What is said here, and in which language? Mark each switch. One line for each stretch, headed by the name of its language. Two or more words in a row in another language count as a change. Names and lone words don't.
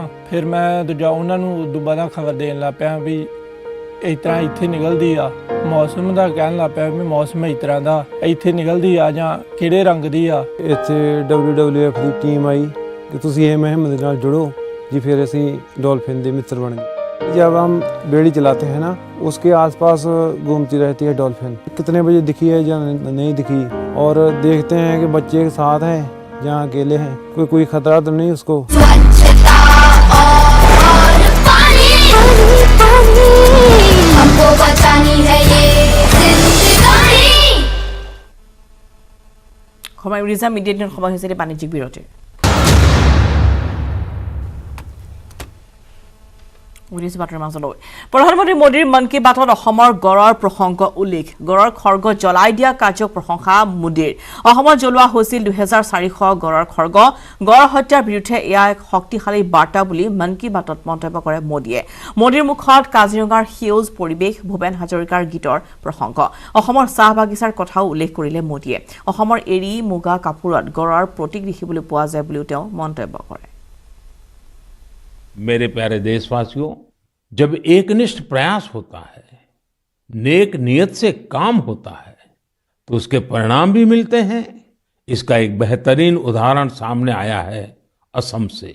Punjabi: ਫਿਰ ਮੈਂ ਉਹਨਾਂ ਨੂੰ ਦੁਬਾਰਾ ਖਬਰ ਦੇਣ ਲੱਗ ਪਿਆ ਵੀ ਇਸ ਤਰ੍ਹਾਂ ਇੱਥੇ ਨਿਕਲਦੀ ਆ। ਮੌਸਮ ਦਾ ਕਹਿਣ ਲੱਗ ਪਿਆ ਵੀ ਮੌਸਮ ਇਸ ਤਰ੍ਹਾਂ ਦਾ ਇੱਥੇ ਨਿਕਲਦੀ ਆ ਜਾਂ ਕਿਹੜੇ ਰੰਗ ਦੀ ਆ। ਇੱਥੇ WWF ਦੀ ਟੀਮ ਆਈ ਕਿ ਤੁਸੀਂ ਇਹ ਮੁਹਿੰਮ ਦੇ ਨਾਲ ਜੁੜੋ जी।
Hindi: फिर असी डॉल्फिन के मित्र बन गए। जब हम बेड़ी चलाते हैं ना उसके आसपास घूमती रहती है डॉल्फिन। कितने बजे दिखी है या नहीं दिखी, और देखते हैं कि बच्चे के साथ हैं जहाँ अकेले हैं, कोई खतरा तो नहीं उसको। हमको बचानी है ये जिंदगानी।
Assamese: সময় ৰিজা মিডিয়া দিনৰ সময় হৈছে বাণিজ্যিক বিৰতিৰ। প্ৰধানমন্ত্ৰী মোদীৰ মন কী বাতত অসমৰ গড়ৰ প্ৰসংগ উল্লেখ। গড়ৰ খৰ্গ জ্বলাই দিয়া কাৰ্যক প্ৰশংসা মোদীৰ। অসমত জ্বলোৱা হৈছিল 2400 গড়ৰ খৰ্গ। গড় হত্যাৰ বিৰুদ্ধে এয়া এক শক্তিশালী বাৰ্তা বুলি মন কী বাতত মন্তব্য কৰে মোদীয়ে। মোদীৰ মুখত কাজিৰঙাৰ সেউজ পৰিৱেশ, ভূপেন হাজৰিকাৰ গীতৰ প্ৰসংগ, অসমৰ চাহ বাগিচাৰ কথাও উল্লেখ কৰিলে মোদীয়ে। অসমৰ এৰী মুগা কাপোৰত গড়ৰ প্ৰতীক দেখিবলৈ পোৱা যায় বুলিও তেওঁ মন্তব্য কৰে।
Hindi: मेरे प्यारे देशवासियों, जब एकनिष्ठ प्रयास होता है, नेक नियत से काम होता है, तो उसके परिणाम भी मिलते हैं। इसका एक बेहतरीन उदाहरण सामने आया है असम से।